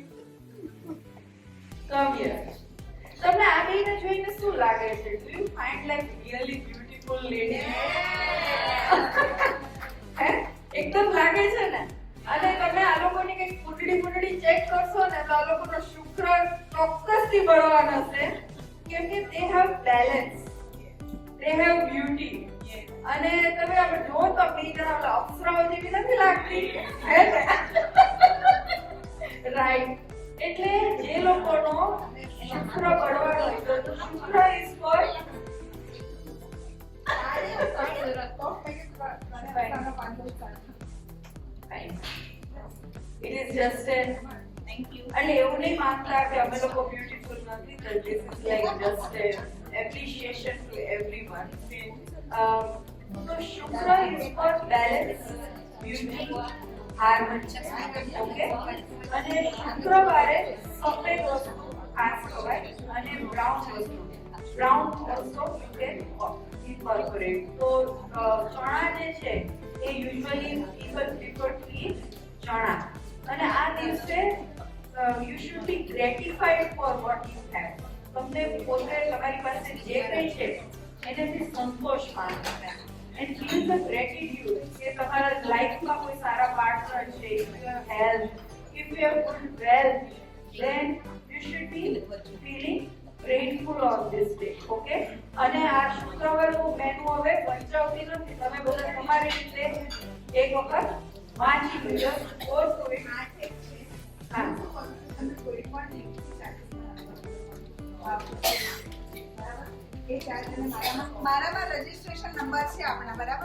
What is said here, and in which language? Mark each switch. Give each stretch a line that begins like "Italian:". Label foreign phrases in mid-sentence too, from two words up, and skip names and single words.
English: come here.
Gujarati: તમને આ બેને જોઈને શું લાગે છે?
English: do you find like really beautiful lady?
Gujarati: હે, એકદમ લાગે છે ને. અને તમે આ લોકોની કઈ કુંડળી ચેક કરશો ને તો આ લોકોનો શુક્ર ચોક્કસથી બળવાનો છે કેમ કે
English: they have balance, they have beauty.
Gujarati: અને તમે આ જો તો બે જણા ઓલા અપ્સરાઓ જેવી નથી લાગતી હે ને? રાઈટ. એટલે જે લોકોનો શુક્ર બળવાનો હોય તો શુક્ર
English: is for it is just a thank you.
Gujarati: એટલે એવું નહીં માનતા કે અમે લોકો બ્યુટીફુલ નથી.
English: This is like just a appreciation to everyone. So Shukra is for balance, beauty,
Gujarati: હાર બનશે. ઓકે, અને શુક્રવારે સફેદ વસ્તુ ખાસ ખવાય અને બ્રાઉન વસ્તુ
English: also you can incorporate.
Gujarati: તો ચણા જે છે એ
English: usually people prefer to eat
Gujarati: ચણા, અને આ દિવસે
English: you should be gratified for what you have.
Gujarati: તમને પોતે તમારી પાસે જે કંઈ છે એનાથી સંતોષ માનો
English: and feel the gratitude
Gujarati: કે તમારા લાઈફમાં કોઈ સારા પાર્ટનર છે,
English: if you have health, if you have good wealth, then you should be feeling grateful on this day.
Gujarati: ઓકે, અને આ શુક્રવારનું મેનુ હવે વંચાવતી નથી, તમે બધા તમારી રીતે એક વખત વાંચી લો. ઓર કોઈ હા મારામાં રજીસ્ટ્રેશન નંબર છે આપણા, બરાબર?